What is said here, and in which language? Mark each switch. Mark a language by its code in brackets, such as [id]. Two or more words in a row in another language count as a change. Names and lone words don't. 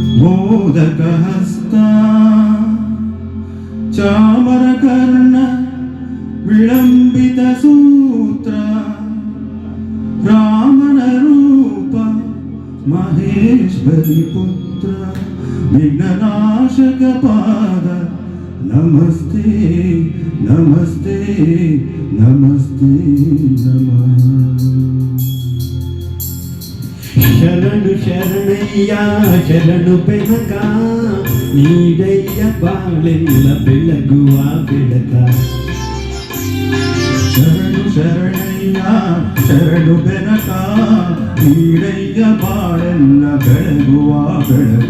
[sa] मोदकहस्त चामरकर्ण विलम्बितसूत्र रामनरूप महेश्वरीपुत्र विघ्ननाशकपाद नमस्ते नमस्ते नमस्ते नमः। [kn] ಶರಣು ಶರಣಯ್ಯ ಶರಣು ಬೆನಕ ನೀಡಯ್ಯ ಬಾಳೆಲ್ಲ ಬೆಳಗುವ ಬೆಳಕ. ಶರಣು ಶರಣಯ್ಯ ಶರಣು ಬೆನಕ ನೀಡಯ್ಯ ಬಾಳೆಲ್ಲ ಬೆಳಗುವ ಬೆಳಕ.